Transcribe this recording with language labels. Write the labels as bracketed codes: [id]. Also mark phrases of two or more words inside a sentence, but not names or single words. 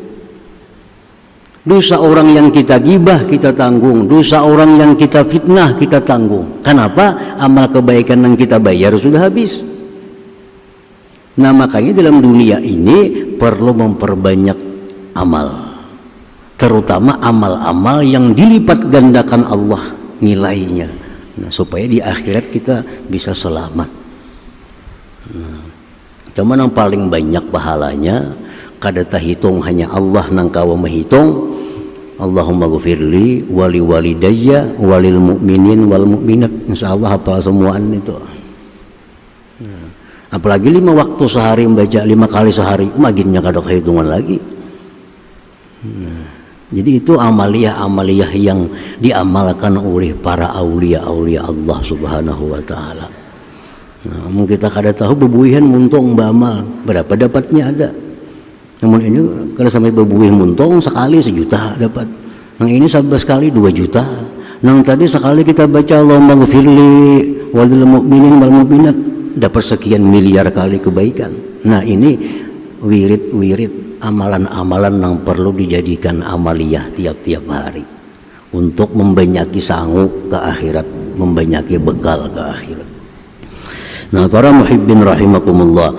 [id] Dosa orang yang kita gibah kita tanggung, dosa orang yang kita fitnah kita tanggung. Kenapa? Amal kebaikan yang kita bayar sudah habis. Nah, makanya dalam dunia ini perlu memperbanyak amal, terutama amal-amal yang dilipat gandakan Allah nilainya. Nah, supaya di akhirat kita bisa selamat. [bjn] Nah, cuman yang paling banyak pahalanya kada tahitung, hanya Allah nang kawa menghitung. [ar] اللهم اغفر لي ولي والديّ وللمؤمنين والمؤمنات. [bjn] Insyaallah hafal semuaan itu. Nah, apalagi 5 waktu sehari membaca 5 kali sehari, maginnya kada kehitungan lagi. [id] Nah, jadi itu amaliyah-amaliyah yang diamalkan oleh para aulia-aulia [ar] الله سبحانه وتعالى. [bjn] Nah, kita kada tahu bebuihan muntung beramal berapa dapatnya ada. Namun ini kalau sampai bebuih muntung sekali 1 juta dapat. [id] Yang ini 11 kali 2 juta. Yang tadi sekali kita baca [ar] اللهم اغفر لي وللمؤمنين والمؤمنات, [id] dapat sekian miliar kali kebaikan. Nah, ini wirid-wirid amalan-amalan yang perlu dijadikan amaliyah tiap-tiap hari untuk membanyaki sangu ke akhirat, membanyaki bekal ke akhirat. Nah, para [ar] محبين رحمكم الله.